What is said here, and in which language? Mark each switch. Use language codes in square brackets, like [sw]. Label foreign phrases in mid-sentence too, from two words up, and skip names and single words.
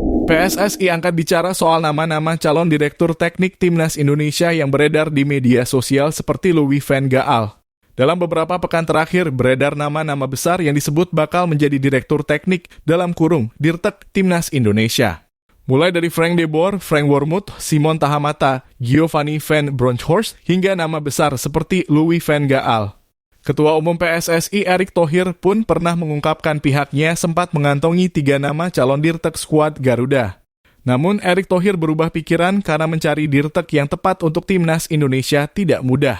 [id] PSSI angkat bicara soal nama-nama calon direktur teknik Timnas Indonesia yang beredar di media sosial seperti Louis van Gaal. Dalam beberapa pekan terakhir, beredar nama-nama besar yang disebut bakal menjadi direktur teknik dalam kurung Dirtek Timnas Indonesia. Mulai dari Frank de Boer, Frank Wormuth, Simon Tahamata, Giovanni van Bronckhorst, hingga nama besar seperti Louis van Gaal. Ketua Umum PSSI Erick Thohir pun pernah mengungkapkan pihaknya sempat mengantongi 3 nama calon dirtek skuad Garuda. Namun Erick Thohir berubah pikiran karena mencari dirtek yang tepat untuk Timnas Indonesia tidak mudah.